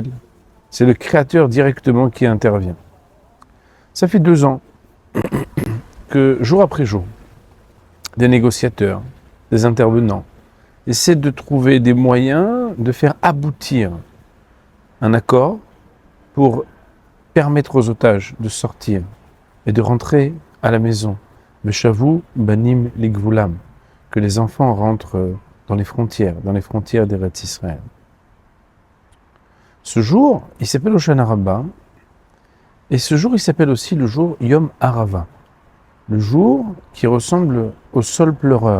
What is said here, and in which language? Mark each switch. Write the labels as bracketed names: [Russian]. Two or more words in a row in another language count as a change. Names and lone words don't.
[French] C'est le Créateur directement qui intervient. Ça fait 2 ans que, jour après jour, des négociateurs, des intervenants, essaient de trouver des moyens de faire aboutir un accord pour permettre aux otages de sortir et de rentrer à la maison. [Hebrew] ושבו בנים לגבולם, [French] que les enfants rentrent dans les frontières d'Eretz Israël. Ce jour, il s'appelle Hoshana Rabbah, et ce jour, il s'appelle aussi le jour Yom Arava, le jour qui ressemble au sol pleureur.